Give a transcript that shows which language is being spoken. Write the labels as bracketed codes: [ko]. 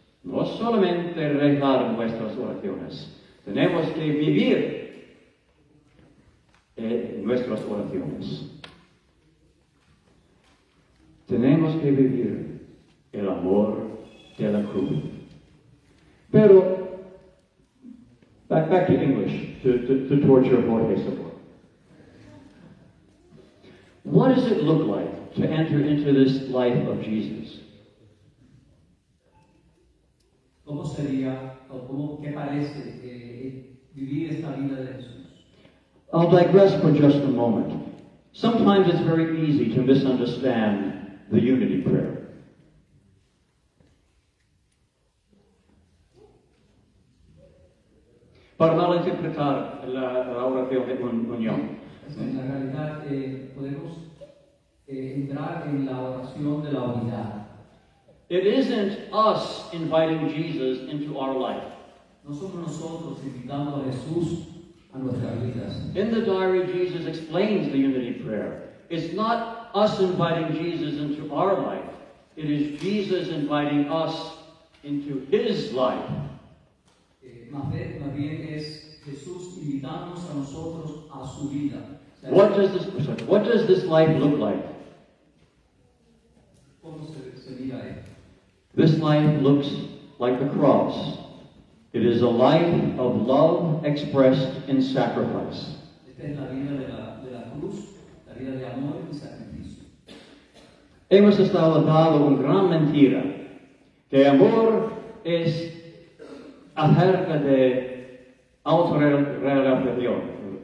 [es] No solamente rezar nuestras oraciones. Tenemos que vivir nuestras oraciones. Tenemos que vivir el amor de la cruz. [en] Pero, back to English, to torture Jorge support. What does it look like to enter into this life of Jesus? [es] ¿Cómo sería, o qué parece vivir esta vida de Jesús? [en] I'll digress for just a moment. Sometimes it's very easy to misunderstand the unity prayer. [es] Para malinterpretar la oración de unión. En la realidad podemos entrar en la oración de la unidad. [en] It isn't us inviting Jesus into our life. [es] No somos nosotros invitando a Jesús a nuestras vidas. [en] In the diary, Jesus explains the unity prayer. It's not us inviting Jesus into our life. It is Jesus inviting us into His life. [es] Más bien es Jesús invitándonos a nosotros a su vida. [en] What does this life look like? [es] ¿Cómo se mira esto? [en] This life looks like the cross. It is a life of love expressed in sacrifice. [es] Esta es la vida de la cruz, la vida de amor y sacrificio. Hemos estado dando una gran mentira, que amor es acerca de autorrealización.